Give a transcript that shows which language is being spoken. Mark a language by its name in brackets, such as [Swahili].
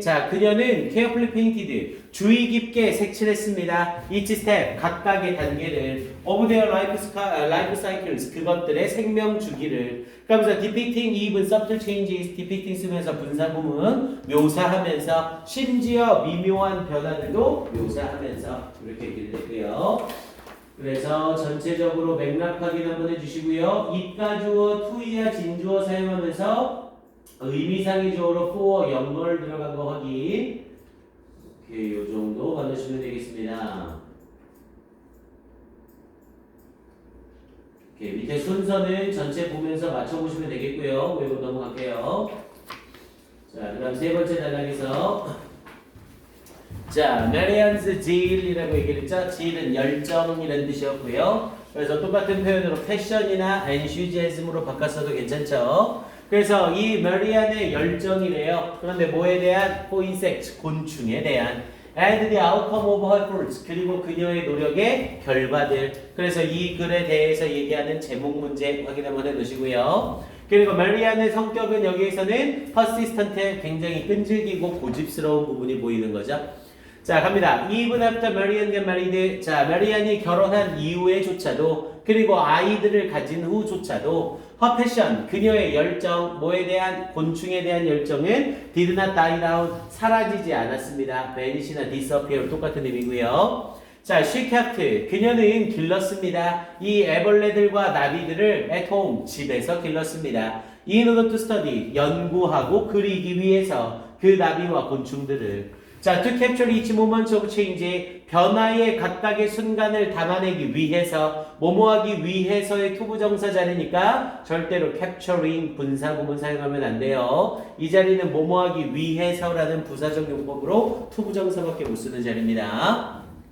[Korean] 자, 그녀는 [English] carefully painted. [Korean] 주의 깊게 색칠했습니다. [English] each step, [Korean] 각각의 단계를. [English] of their life cycles, [Korean] 그것들의 생명 주기를. 그러면서 [English] depicting even subtle changes, [Korean] depicting 쓰면서 분사구문 묘사하면서 심지어 미묘한 변화들도 묘사하면서 이렇게 얘기를 했고요. 그래서 전체적으로 맥락 확인 한번 해주시고요. 이따주어, 투이야, 진주어 사용하면서 의미상의적으로 for 영어를 들어간 거 확인. 오케이, 요 정도 받으시면 되겠습니다. 오케이, 밑에 순서는 전체 보면서 맞춰보시면 되겠고요. 외고 넘어갈게요. 자, 그 다음 세 번째 단락에서 자, Marianne's zeal이라고 얘기를 했죠. zeal은 열정이라는 뜻이었고요. 그래서 똑같은 표현으로 passion이나 enthusiasm으로 바꿨어도 괜찮죠. 그래서 이 Marianne의 열정이래요. 그런데 뭐에 대한? [English] for insects, [Korean] 곤충에 대한. [English] and the outcome of her efforts, [Korean] 그리고 그녀의 노력의 결과들. 그래서 이 글에 대해서 얘기하는 제목 문제 확인 한번 해놓으시고요. 그리고 Marianne의 성격은 여기에서는 persistent, 굉장히 끈질기고 고집스러운 부분이 보이는 거죠. 자, 갑니다. [English] Even after Marianne got married. [Korean] 자, Marianne이 결혼한 이후에조차도, 그리고 아이들을 가진 후조차도 [English] her passion, [Korean] 그녀의 열정, 뭐에 대한? 곤충에 대한 열정은 [English] did not die down, [Korean] 사라지지 않았습니다. vanish나 disappear 똑같은 의미고요. 자, [English] she kept. [Korean] 그녀는 길렀습니다. 이 애벌레들과 나비들을 [English] at home. [Korean] 집에서 길렀습니다. [English] In order to study. [Korean] 연구하고 그리기 위해서 그 나비와 곤충들을. 자, [English] to capture each moment of change. [Korean] 변화의 각각의 순간을 담아내기 위해서, 뭐뭐하기 위해서의 투부정사 자리니까 절대로 capturing 분사구문 사용하면 안 돼요. 이 자리는 뭐뭐하기 위해서라는 부사적 용법으로 투부정사밖에 못 쓰는 자리입니다.